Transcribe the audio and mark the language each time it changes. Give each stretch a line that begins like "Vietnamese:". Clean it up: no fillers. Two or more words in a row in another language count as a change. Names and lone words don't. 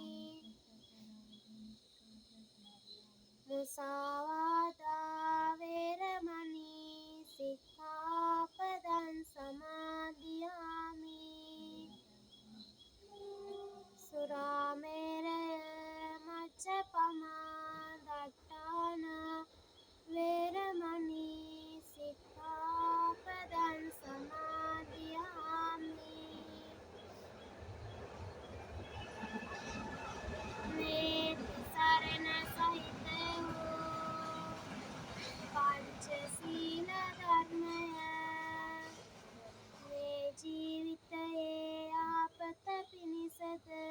Pali: මුසාවාදා වේරමණී සික්ඛාපදං සමාදියාමි. සුරාමේරය මච්ඡපමා දට්ඨාන වේරමණී සික්ඛාපදං සමාදියාමි.
Sinhala: මේ සරණ සහිත වූ පංචශීල ධර්මය මේ ජීවිතයේ ආපත පිණිසද